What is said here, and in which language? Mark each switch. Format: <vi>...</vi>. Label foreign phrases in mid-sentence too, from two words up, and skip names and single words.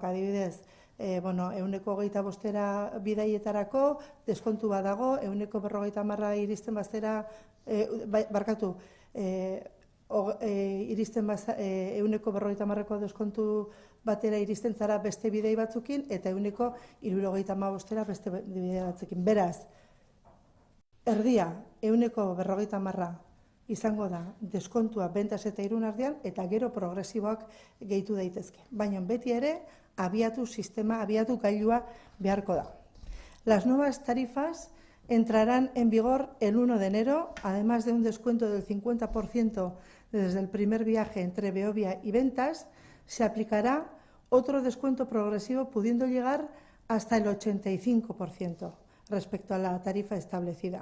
<eu>Adibidez, 125 bidaietarako deskontu badago, 150 iristen bazera, barkatu, iristen 150ko deskontu batera iristen zara beste bidei batzukin, eta 175 beste bidei batzukin. Beraz, erdia, 150 izango da deskontua bentas eta irun artean, eta gero progresiboak gehitu daitezke. Baina beti ere, abiatu gailua beharko da.</eu> <es>Las nuevas tarifas entrarán en vigor el 1 de enero, además de un descuento del 50% desde el primer viaje entre Beovia y Ventas, se aplicará otro descuento progresivo pudiendo llegar hasta el 85% respecto a la tarifa establecida.</es>